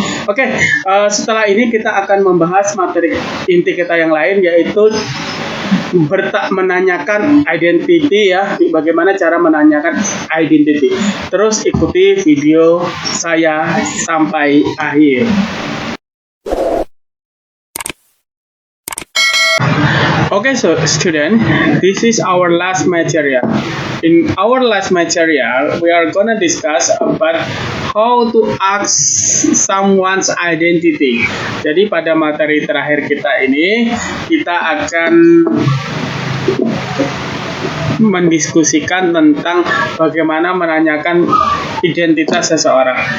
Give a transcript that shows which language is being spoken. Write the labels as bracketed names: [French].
[Indonesian] Oke, setelah ini kita akan membahas materi inti kita yang lain, yaitu menanyakan identity ya, bagaimana cara menanyakan identity. Terus ikuti video saya sampai akhir. [English] Okay, so student, this is our last material. In our last material, we are gonna discuss about how to ask someone's identity. [Indonesian] Jadi pada materi terakhir kita ini, kita akan mendiskusikan tentang bagaimana menanyakan identitas seseorang.